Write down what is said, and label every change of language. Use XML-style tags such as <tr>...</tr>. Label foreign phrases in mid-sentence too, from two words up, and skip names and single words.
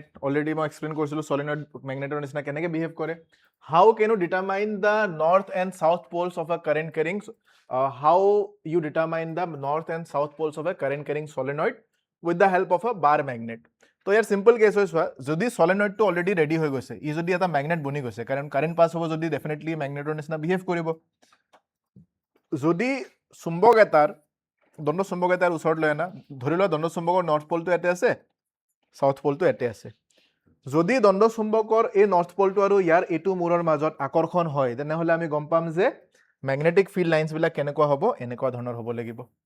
<en>Already I explained কৰিছিলো solenoid magnet</en> <as>ৰ নিচিনা কেনেকৈ behave কৰে.</as> <en>How can you determine the north and south poles of a current carrying how you determine the north and south poles of a current carrying solenoid with the help of a bar magnet?</en> <as>তো ইয়াৰ</as> <en>simple case</en> <as>হৈ চোৱা যদি solenoid টো</as> <en>already ready</en> <as>হৈ গৈছে ই যদি এটা magnet বনি গৈছে কাৰণ</as> <en>current pass</en> <as>হ'ব যদি ডেফিনেটলি magneটৰ নিচিনা behave কৰিব যদি চুম্বক এটাৰ দণ্ড চুম্বক এটাৰ ওচৰত লৈ আনা ধৰি লোৱা দণ্ড চুম্বকৰ</as> <en>north poleটো</en> <as>এতে আছে</as> <en>south poleটো</en> <as>এতে আছে যদি দণ্ড চুম্বকৰ এই</as> <en>north poleটো</en> <as>আৰু ইয়াৰ এটো মূৰৰ মাজত আকৰ্ষণ হয় তেনেহলে আমি গম পাম যে</as> <en>magnetic field lines</en> <as>বিলাক কেনেকুৱা হ'ব এনেকুৱা ধৰণৰ হ'ব লাগিব</as>